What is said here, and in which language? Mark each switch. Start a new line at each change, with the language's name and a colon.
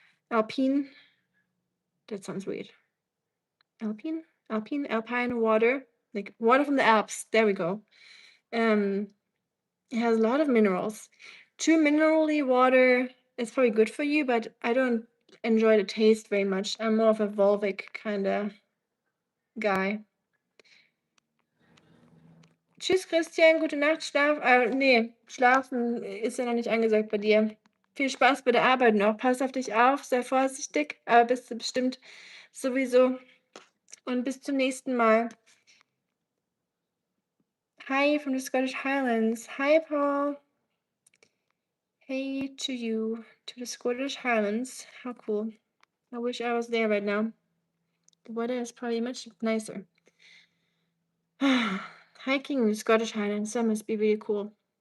English: That sounds weird. Alpine water, like water from the Alps. There we go. Um, it has a lot of minerals. Too minerally water is probably good for you, but I don't enjoy the taste very much. I'm more of a Volvic kind of guy.
German: Tschüss, Christian, gute Nacht, Schlaf. Nee, schlafen ist ja noch nicht angesagt bei dir. Viel Spaß bei der Arbeit noch. Pass auf dich auf, sei vorsichtig, aber bist du bestimmt sowieso. Und bis zum nächsten Mal.
English: Hi from the Scottish Highlands. Hi, Paul. Hey to you, to the Scottish Highlands. How cool. I wish I was there right now. The weather is probably much nicer. Hiking in the Scottish Highlands, that must be really cool.